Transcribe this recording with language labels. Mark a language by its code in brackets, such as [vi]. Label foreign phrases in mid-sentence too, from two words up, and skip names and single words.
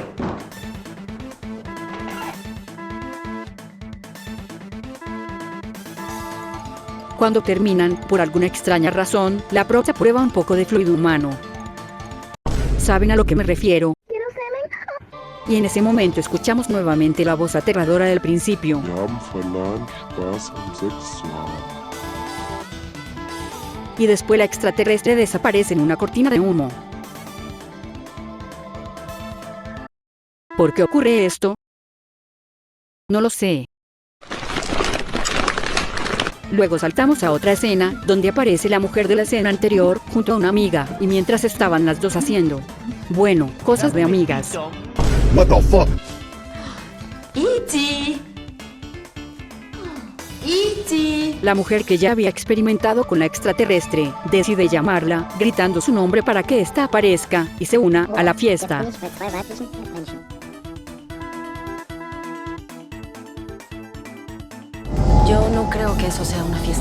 [es] Cuando terminan, por alguna extraña razón, la prota prueba un poco de fluido humano. ¿Saben a lo que me refiero? Y en ese momento escuchamos nuevamente la voz aterradora del principio. [de] Wir haben verlernt, Spaß am Sex zu haben. [es] Y después la extraterrestre desaparece en una cortina de humo. ¿Por qué ocurre esto? No lo sé. Luego saltamos a otra escena, donde aparece la mujer de la escena anterior, junto a una amiga, y mientras estaban las dos haciendo, bueno, cosas de amigas. [en] What the fuck? [es] ¡E.T.! ¡E.T.! La mujer que ya había experimentado con la extraterrestre, decide llamarla, gritando su nombre para que ésta aparezca, y se una a la fiesta. Yo no creo que eso sea una fiesta.